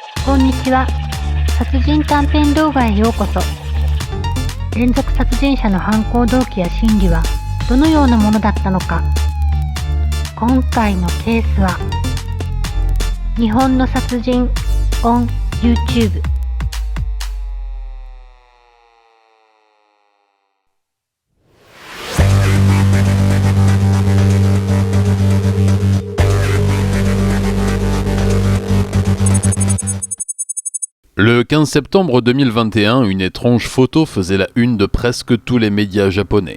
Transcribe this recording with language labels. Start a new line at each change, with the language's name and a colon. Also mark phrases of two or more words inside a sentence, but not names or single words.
Japanese: こんにちは。殺人短編動画へようこそ。連続殺人者の犯行動機や心理はどのようなものだったのか。今回のケースは日本の殺人
English: on YouTube。
French: Le 15 septembre 2021, une étrange photo faisait la une de presque tous les médias japonais.